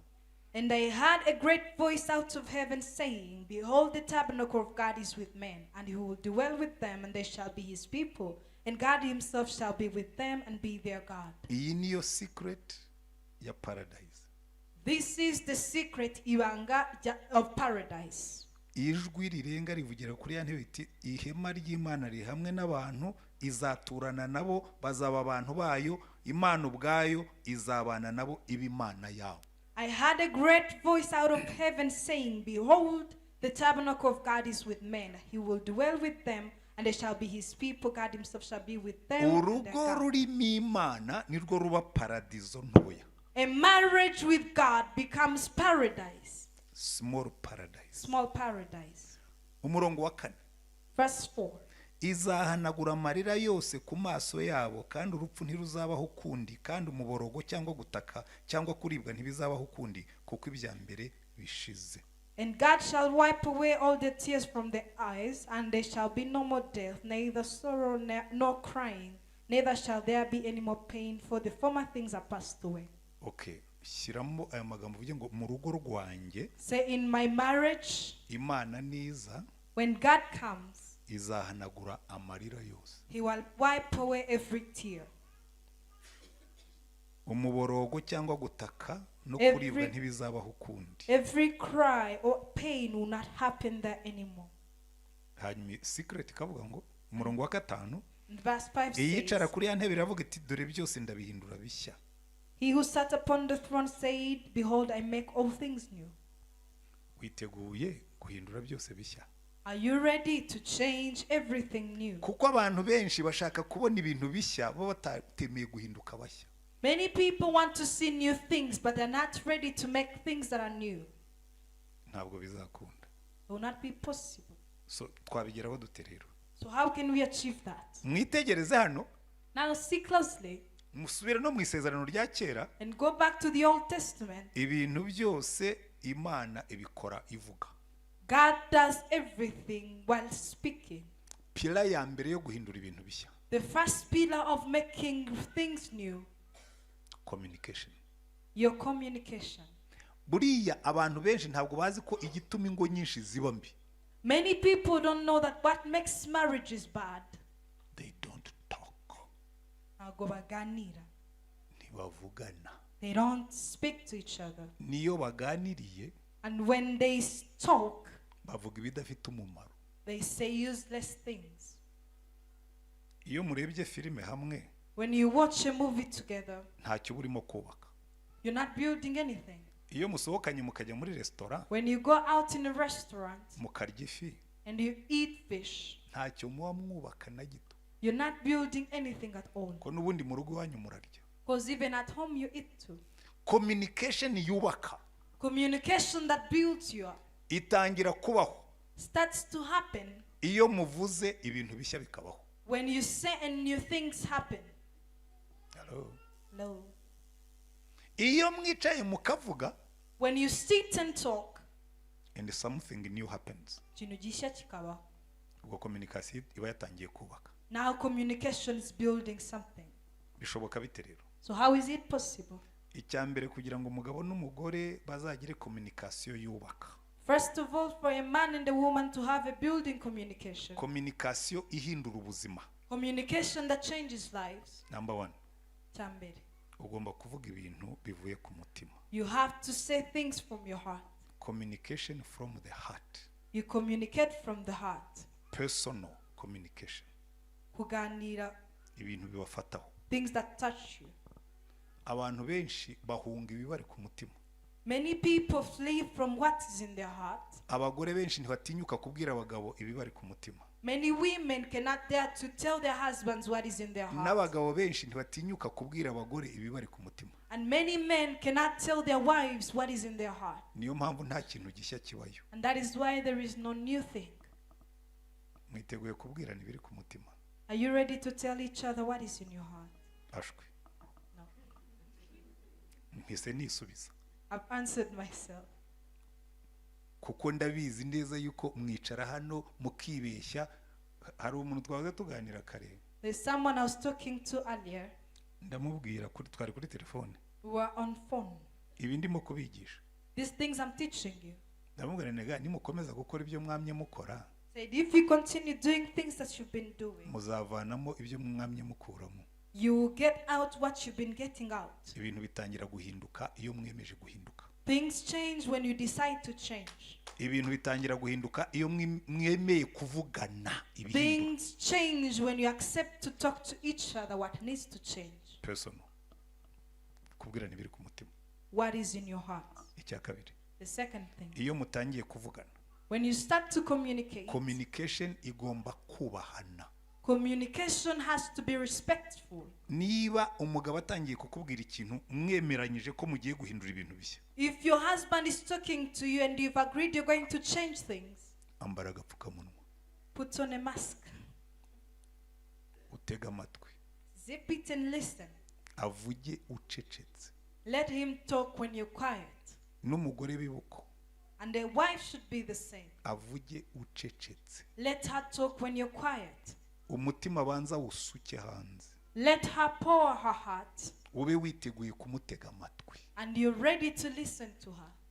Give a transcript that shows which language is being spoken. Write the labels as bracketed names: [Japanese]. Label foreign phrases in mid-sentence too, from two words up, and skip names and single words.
[English] And I heard a great voice out of heaven saying, Behold, the tabernacle of God is with men, and he will dwell with them, and they shall be his people, and God himself shall be with them and be their God. [Kinyarwanda] Iyi niyo secret ya Paradise. [English] This is the secret of paradise. [Kinyarwanda] Ijwi rirenga rivugira kuri ya ntebe iti ihema ry'Imana riri hamwe n'abantu izaturana nabo bazaba abantu bayo Imana ubwayo izabana nabo iba Imana yabo. [English] I heard a great voice out of heaven saying, Behold, the tabernacle of God is with men. He will dwell with them, and they shall be his people. God himself shall be with them. And their [Kinyarwanda] Urugo [English] God. [Kinyarwanda] rurimo Imana nirwo ruba Paradiso ntoya. [English] A marriage with God becomes paradise. Small paradise. Small paradise. [Kinyarwanda] Umurongo wa 4. [English] Verse 4. [Kinyarwanda] Izahanagura amarira yose ku maso yabo kandi urupfu ntiruzabaho ukundi kandi umuborogo cyangwa gutaka cyangwa kuribwa ntibizabaho ukundi kuko ibya mbere bishize. [English] And God shall wipe away all the tears from their eyes, and there shall be no more death, neither sorrow nor crying, neither shall there be any more pain, for the former things are passed away. [Kinyarwanda] Okay, shyiramo aya magambo uvuge ngo mu rugo rwanjye [English] Say, in my marriage, [Kinyarwanda] Imana niza [English] when God comes, [Kinyarwanda] izahanagura amarira yose. [English] He will wipe away every tear. [Kinyarwanda] Umuborogo cyangwa gutaka no kuribwa ntibizabaho ukundi. [English] Every cry or pain will not happen there anymore. [Kinyarwanda] Hanyuma secret kavuga ngo umurongo wa 5 [English] verse 5 says, [Kinyarwanda] iyicara kuri ya ntebe iravuga iti dore byose ndabihindura bishya. [English] He who sat upon the throne said, behold, I make all things new. [Kinyarwanda] Witeguye guhindura byose bishya? [English] Are you ready to change everything new? [Kinyarwanda] Kuko abantu benshi bashaka kubona ibintu bishya bo batatemeye guhinduka bashya. [English] Many people want to see new things, but they're not ready to make things that are new. [Kinyarwanda] Ntabwo bizakunda. [English] It will not be possible. [Kinyarwanda] So twabigeraho dute rero? [English] So how can we achieve that? [Kinyarwanda] Mwitegereze hano. [English] Now see closely. [Kinyarwanda] Musubire no mu isezerano rya kera. [English] And go back to the Old Testament. [Kinyarwanda] Ibintu byose Imana ibikora ivuga. [English] God does everything while speaking. [Kinyarwanda] Pila ya mbere yo guhindura ibintu bishya. [English] The first pillar of making things new. Communication. Your communication. [Kinyarwanda] Buriya abantu benshi ntabwo bazi ko igituma ingo nyinshi ziba mbi. [English] Many people don't know that what makes marriages bad. They don't talk. [Kinyarwanda] Ntabwo baganira. Ntibavugana. [English] They don't speak to each other. [Kinyarwanda] Niyo baganiriye. [English] And when they talk, [Kinyarwanda] bavuga ibidafite umumaro. [English] They say useless things. [Kinyarwanda] Iyo murebye filime hamwe, [English] when you watch a movie together, [Kinyarwanda] ntacyo burimo kubaka. [English] You're not building anything. [Kinyarwanda] Iyo musohokanye mukajya muri restaurant, [English] when you go out in a restaurant, [Kinyarwanda] mukarya ifi, [English] and you eat fish, [Kinyarwanda] ntacyo muba mwubaka na gito. [English] You're not building anything at all. [Kinyarwanda] Ko nubundi mu rugo wanyu murarya. [English] Because even at home you eat too. [Kinyarwanda] Communication yubaka. [English] Communication that builds you up. [Kinyarwanda] Itangira kubaho. [English] Starts to happen. [Kinyarwanda] Iyo muvuze ibintu bishya bikabaho. [English] When you say and new things happen. Hello. Hello. [Kinyarwanda] Iyo mwicaye mukavuga, [English] when you sit and talk, and something new happens. [Kinyarwanda] Ikintu gishya kikabaho. Ubwo communication iba yatangiye kubaka. [English] Now communication is building something. [Kinyarwanda] Bishoboka bite rero? [English] So how is it possible? [Kinyarwanda] Icyambere kugira ngo umugabo n'umugore bazagire communication yubaka. [English] First of all, for a man and a woman to have a building communication. [Kinyarwanda] Communication ihindura ubuzima. [English] Communication that changes lives. Number 1. [Kinyarwanda] Cyambere. Ugomba kuvuga ibintu bivuye ku mutima. [English] You have to say things from your heart. Communication from the heart. You communicate from the heart. Personal communication. [Kinyarwanda] Kuganira. Ibintu bibafataho. [English] Things that touch you. [Kinyarwanda] Abantu benshi bahunga ibibari ku mutima. [English] Many people flee from what is in their heart. [Kinyarwanda] Abagore benshi ntibatinyuka kubwira abagabo ibibari ku mutima. [English] Many women cannot dare to tell their husbands what is in their heart. [Kinyarwanda] N'abagabo benshi ntibatinyuka kubwira abagore ibibari ku mutima. [English] And many men cannot tell their wives what is in their heart. [Kinyarwanda] Niyo mpamvu nta kintu gishya kibayo. [English] And that is why there is no new thing. [Kinyarwanda] Mwiteguye kubwirana ibiri ku mutima. [English] Are you ready to tell each other what is in your heart? [Kinyarwanda] Ashwe. [English] No. [Kinyarwanda] Mpise nisubiza. [English] I've answered myself. [Kinyarwanda] Kuko ndabizi neza yuko mwicara hano mukibeshya. Hari umuntu twaza tuganira kare. [English] There's someone I was talking to earlier. [Kinyarwanda] Ndamubwira kuri twari kuri telefone. [English] We were on phone. [Kinyarwanda] Ibi ndimo kubigisha. [English] These things I'm teaching you. [Kinyarwanda] Ndamubwira nega nimukomeza gukora ibyo mwamye mukora. [English] Said if you continue doing things that you've been doing, [Kinyarwanda] muzavanamo ibyo mwamye mukuramo. [English] You will get out what you've been getting out. [Kinyarwanda] Ibintu bitangira guhinduka iyo mwemeje guhinduka. [English] Things change when you decide to change. [Kinyarwanda] Ibintu bitangira guhinduka iyo mwemeye kuvugana ibintu. [English] Things change when you accept to talk to each other what needs to change. Personal. [Kinyarwanda] Kubwirana ibiri ku mutima. [English] What is in your heart? [Kinyarwanda] Icya kabiri. [English] The second thing. [Kinyarwanda] Iyo mutangiye kuvugana. [English] When you start to communicate. [Kinyarwanda] Communication igomba kubahana. [English] Communication has to be respectful. [Kinyarwanda] Niba umugabo atangiye kukubwira ikintu mwemeranyije ko mugiye guhindura ibintu bishya. [English] If your husband is talking to you and you've agreed you're going to change things, [Kinyarwanda] ambara agapfukamunwa. [English] Put on a mask. [Kinyarwanda] Utega amatwi. [English] Zip it and listen. [Kinyarwanda] Avuge ucecetse. [English] Let him talk when you're quiet. [Kinyarwanda] N'umugore bibuko. [English] And the wife should be the same. [Kinyarwanda] Avuge ucecetse. [English] Let her talk when you're quiet. [Kinyarwanda] Umutima banza usuke hanze. [English] Let her pour her heart. [Kinyarwanda] Ube witeguye kumutega amatwi. [English] And you're ready to listen to her.